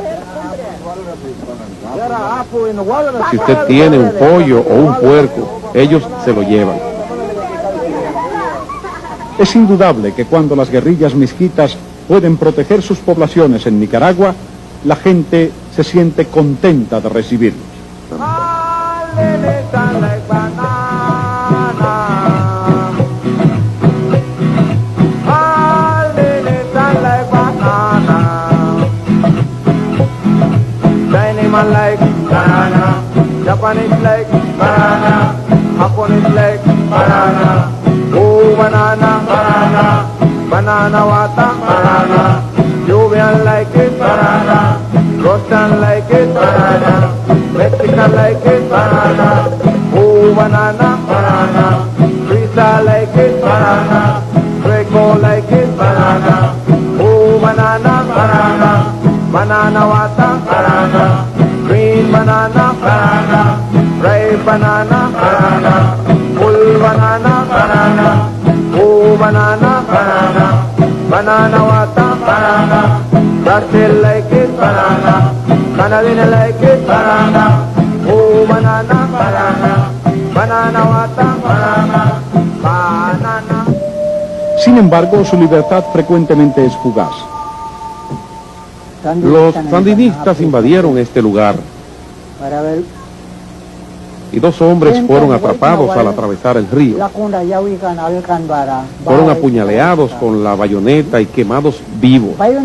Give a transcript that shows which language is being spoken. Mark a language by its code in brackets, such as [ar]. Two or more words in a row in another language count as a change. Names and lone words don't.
[es] Si usted tiene un pollo o un puerco, ellos se lo llevan. Es indudable que cuando las guerrillas misquitas pueden proteger sus poblaciones en Nicaragua, la gente se siente contenta de recibirlos. [en] Man like banana, Japanese like banana, Japanese like banana, oh banana, banana, banana water, banana, Julian like it, banana, Russian like it, banana, Mexican like it, banana, oh banana, banana, Lisa like it, banana, Greco like it, banana, oh banana, banana, banana water, banana. Green banana, banana, ripe banana, banana, full banana, banana, oh banana, banana, banana water, banana, Brazil like it, banana, Canadian like it, banana, oh banana, banana, banana water, banana, banana. [es] Sin embargo, su libertad frecuentemente es fugaz. Los sandinistas invadieron este lugar y 2 hombres fueron atrapados al atravesar el río. Fueron apuñaleados con la bayoneta y quemados vivos.